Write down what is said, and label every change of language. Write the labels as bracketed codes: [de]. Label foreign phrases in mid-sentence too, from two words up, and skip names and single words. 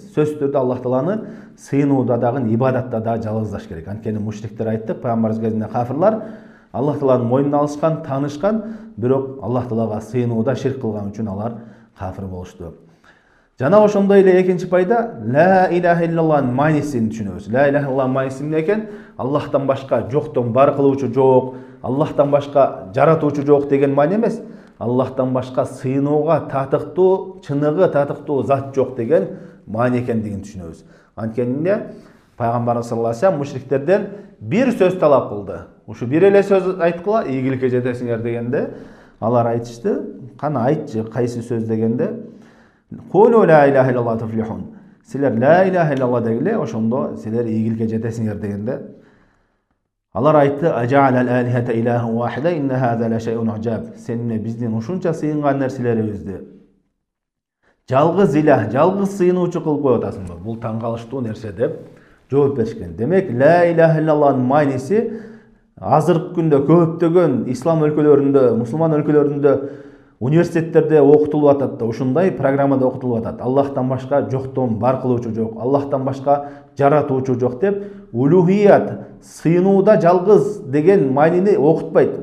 [ky] Сөзсүз түрдө Аллах Тааланы сыйынууда дагы, ибадатта дагы жалгыздаш керек. Анткени мушриктер айттык, пайгамбарыбыз кезинде кафирлар Аллах Тааланын мойнуна алышкан, таанышкан, бирок Аллах Таалага сыйынууда ширк кылган үчүн алар кафир болушту. Жана ошондой эле экинчи пайда, [ar] لا إله إلا الله [ky] маанисин түшүнөбүз. [ar] لا إله إلا الله [ky] мааниси эмне экен? Аллахтан башка жоктон бар кылуучу жок, Аллахтан башка жаратуучу жок деген маани эмес. Аллахтан башка сыйынууга татыктуу, чыныгы татыктуу зат жок деген маани экендигин түшүнөбүз. Анткени Пайгамбарыбыз [ar] صلى الله عليه وسلم [ky] мушриктерден бир сөз талап кылды. Ушу бир эле сөз айткыла, ийгиликке жетесиңер дегенде, алар айтышты. Кана айтчы, кайсы сөз дегенде, [ar] "قولوا لا إله إلا الله تفلحوا." [ky] Силер [ar] لا إله إلا الله [ky] дегиле, ошондо силер ийгиликке жетесиңер дегенде, алар айтты: [ar] "أجعل الآلهة إلها واحدا إن هذا لشيء عجاب." [ky] Сен биздин ушунча сыйынган нерселерибизди жалгыз илах, жалгыз сыйынуучу кылып коюп атасыңбы? Бул таң калыштуу нерсе деп жооп беришкен. Демек, [ar] لا إله إلا الله [ky] мааниси азыркы күндө көптөгөн ислам өлкөлөрүндө, мусулман өлкөлөрүндө университеттерде окутулуп атат да, ушундай программада окутулуп атат. Аллахтан башка жоктон бар кылуучу жок, Аллахтан башка жаратуучу жок деп, улухият, сыйынууда жалгыз деген маанини окутпайт.